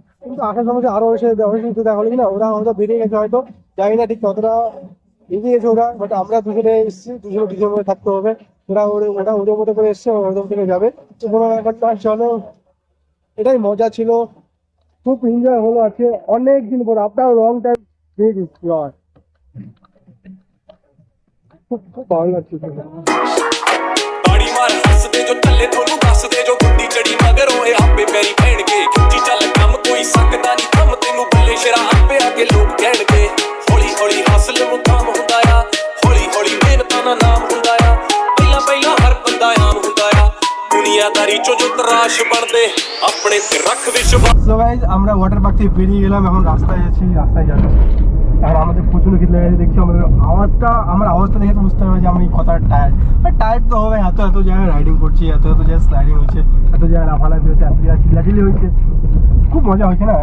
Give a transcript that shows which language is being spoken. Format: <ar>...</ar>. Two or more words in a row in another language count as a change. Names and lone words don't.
<bn>কিন্তু আসার সময় আরো এসে দেখা হলো না, ওরা হয়তো বেরিয়ে গেছে, হয়তো জানি না ঠিক কতটা এগিয়ে গেছে ওরা, বাট আমরা দুজনে এসেছি, দুজনের মধ্যে থাকতে হবে। ওরা ওদের মতো করে এসছে, ওদের থেকে যাবে। তো কোনো ব্যাপারটা চলো, এটাই মজা ছিল, খুব এনজয় হলো আজকে অনেক দিন পর, আপনার</bn> <en>long time</en> <bn>খুব ভালো লাগছে।</bn> <pa>ਤਾੜੀ ਮਾਰ ਹੱਸਦੇ ਜੋ ਚੱਲੇ ਤੁਹਾਨੂੰ ਦੱਸਦੇ ਜੋ ਗੁੱਡੀ ਚੜੀ ਮਗਰ ਓਏ ਆਪੇ ਪੈਰੀ ਪੈਣਗੇ ਖਿੱਚੀ ਚੱਲ ਕੰਮ ਕੋਈ ਸਕਦਾ ਨਹੀਂ ਥੰਮ ਤੈਨੂੰ ਬੱਲੇ ਸ਼ਰਾ ਆਪੇ ਆ ਕੇ ਲੋਕ ਕਹਿਣਗੇ ਹੌਲੀ ਹੌਲੀ ਹਾਸਲ ਮੁਕਾਮ ਹੁੰਦਾ ਆ ਹੌਲੀ ਹੌਲੀ ਮਿਹਨਤਾਂ ਦਾ ਨਾਮ ਹੁੰਦਾ ਆ ਪਹਿਲਾਂ ਪਹਿਲਾਂ ਹਰ ਬੰਦਾ ਆਮ ਹੁੰਦਾ ਆ ਦੁਨੀਆਦਾਰੀ ਚੋਂ ਜੋ ਤਰਾਸ਼ ਬਣਦੇ ਆਪਣੇ ਤੇ ਰੱਖ ਵਿਸ਼ਵਾਸ।</pa> <en>so guys</en> <bn>আমরা ওয়াটার পার্ক থেকে বেরিয়ে গেলাম, এখন রাস্তায় যাচ্ছি। আর আমাদের প্রচুর খিদে লেগেছে, দেখছি আমার আওয়াজটা দেখে তো বুঝতে হবে যে আমি কতটা টায়ার্ড তো হবে। এত জায়গায় রাইডিং করছি, এত জায়গায় স্লাইডিং হচ্ছে, এত জায়গায় লাফালাফি হচ্ছে, এত জায়গায় চিল্লাচিল্লি হয়েছে, খুব মজা হয়েছে না।</bn>